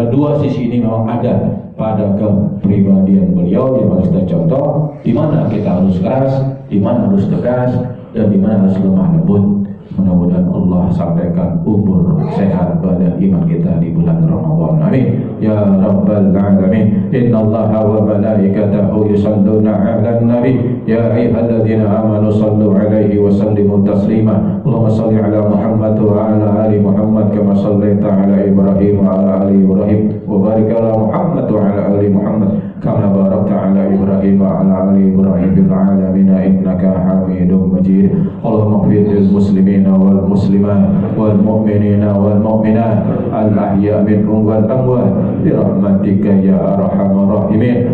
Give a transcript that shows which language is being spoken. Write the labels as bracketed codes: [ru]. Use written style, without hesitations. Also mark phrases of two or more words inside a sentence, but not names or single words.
[id] Dua sisi ini memang ada pada kepribadian beliau yang harus kita contoh, di mana kita harus keras, di mana harus tegas, dan di mana harus lemah lembut. Mudah-mudahan Allah sampaikan umur sehat pada iman kita di bulan Ramadan. [ar] آمين. يا رب العالمين. إن الله وملائكته يصلون على النبي. يا أيها الذين آمنوا صلوا عليه وسلموا تسليما. اللهم صل على محمد وعلى آل محمد كما صليت على إبراهيم وعلى آل إبراهيم وبارك على محمد وعلى آل محمد كما باركت على إبراهيم وعلى آل إبراهيم في العالمين إنك حميد مجيد. اللهم اغفر للمسلمين والمسلمات والمؤمنين والمؤمنات الأحياء منهم والأموات برحمتك يا أرحم الراحمين.